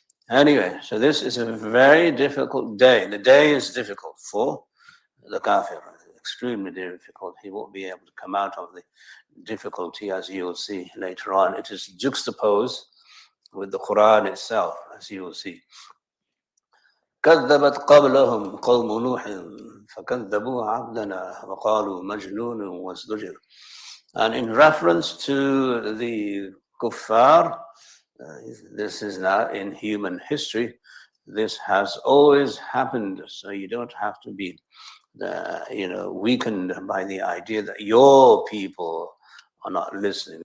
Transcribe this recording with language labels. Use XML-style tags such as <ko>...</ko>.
<en>Anyway, so this is a very difficult day. The day is difficult for the kafir, extremely difficult. He won't be able to come out of the difficulty, as you'll see later on. It is juxtaposed with the Quran itself, as you will see.</en> <ar>كذبت قبلهم قوم نوح فكذبوا عبدنا وقالوا مجنون وازدجر.</ar> <en>And in reference to the kuffar, this is now in human history, This has always happened, so you don't have to be weakened by the idea that your people are not listening.</en>